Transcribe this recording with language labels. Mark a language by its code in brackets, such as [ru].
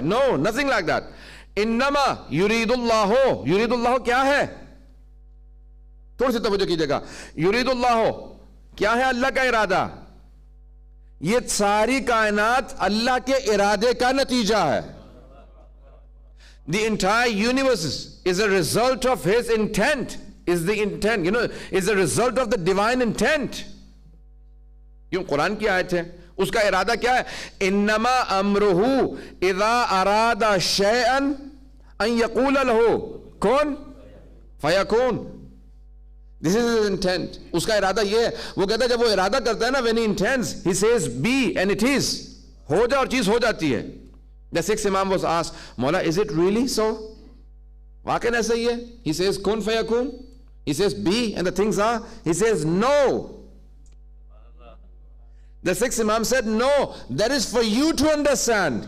[en] No, nothing like that. [ar] انما یرید اللہ. [ur] یرید اللہ کیا ہے؟ تھوڑی سی توجہ کیجئے گا. یرید اللہ کیا ہے؟ اللہ کا ارادہ. یہ ساری کائنات اللہ کے ارادے کا نتیجہ ہے. [en] The entire universe is a result of His intent. Is the intent, is a result of the divine intent. [ur] کیوں قرآن کی آیت ہے, اس کا ارادہ کیا ہے؟ [ar] انما امرہ اذا اراد شیئا ان یقول لہ کن فیکون. [en] This is his intent. [ur] اس کا ارادہ یہ ہے. وہ کہتا ہے جب وہ ارادہ کرتا ہے نا, [en] when he intends, he says be and it is. [ur] ہو جا اور چیز ہو جاتی ہے. [en] The sixth Imam was asked, Mola, is it really so? [ur] واقعاً ایسا ہی ہے. [en] He says kun fayakun. He says be and the things are. He says no. The sixth Imam said no, that is for you to understand.